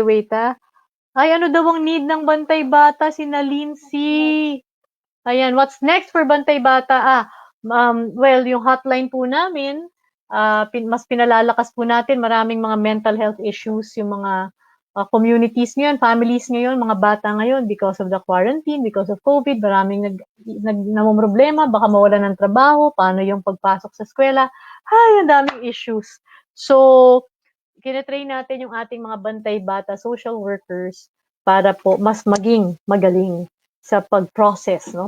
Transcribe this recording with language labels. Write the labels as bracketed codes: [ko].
[tl] Wait Ay, ano daw ang need ng Bantay Bata? Si Lindsay. [en] Ayan, what's next for Bantay Bata? [tl] Well, yung hotline po namin, mas pinalalakas po natin. Maraming mga mental health issues, yung mga communities ngayon, families ngayon, mga bata ngayon, [en] because of the quarantine, because of COVID, [tl] maraming namumroblema, baka mawala ng trabaho, paano yung pagpasok sa eskwela. Ay, ang daming issues. So, kinatrain natin yung ating mga Bantay Bata social workers para po mas maging magaling sa pag-process, no?